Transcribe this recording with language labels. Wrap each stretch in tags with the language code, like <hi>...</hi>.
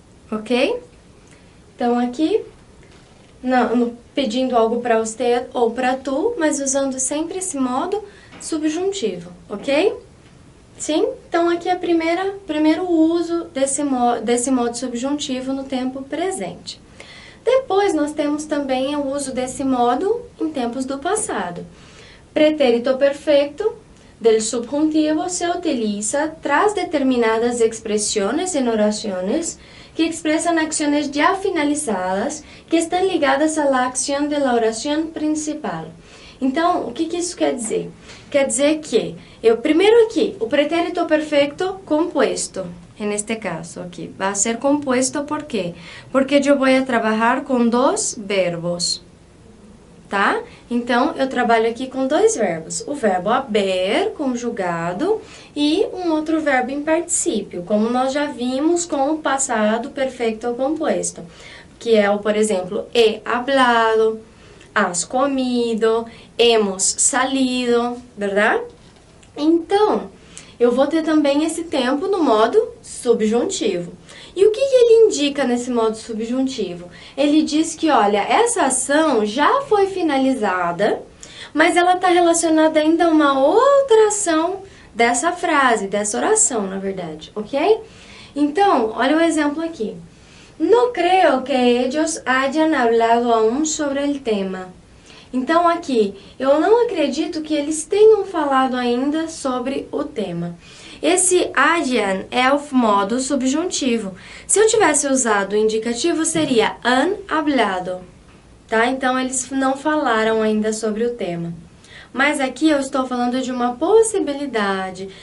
<pt>Ok? Então, aqui, pedindo algo para você ou para tu, mas usando sempre esse modo subjuntivo, ok? Sim? Então, aqui é o primeiro uso desse modo subjuntivo no tempo presente. Depois, nós temos também o uso desse modo em tempos do passado.</pt> <es>Pretérito perfecto del subjuntivo se utiliza tras determinadas expresiones en oraciones que expresan acciones ya finalizadas que están ligadas a la acción de la oración principal.</es> <pt>Então, o que isso quer dizer? Quer dizer que, primeiro aqui, o pretérito perfecto compuesto, neste caso aqui, vai ser compuesto por quê? Porque eu vou trabalhar com dois verbos, tá? Então, eu trabalho aqui com dois verbos, o verbo haber, conjugado, e um outro verbo em particípio, como nós já vimos com o passado perfeito composto, que é o, por exemplo,</pt> <es>he hablado, has comido, hemos salido,</es> <pt>verdade? Então, eu vou ter também esse tempo no modo subjuntivo. E o que ele indica nesse modo subjuntivo? Ele diz que, olha, essa ação já foi finalizada, mas ela está relacionada ainda a uma outra ação dessa frase, dessa oração, na verdade, ok? Então, olha o exemplo aqui.</pt> <es>No creo que ellos hayan hablado aún sobre el tema.</es> <pt>Então, aqui, eu não acredito que eles tenham falado ainda sobre o tema. Esse hayan é o modo subjuntivo. Se eu tivesse usado o indicativo, seria han hablado, tá? Então, eles não falaram ainda sobre o tema. Mas aqui eu estou falando de uma possibilidade.</pt>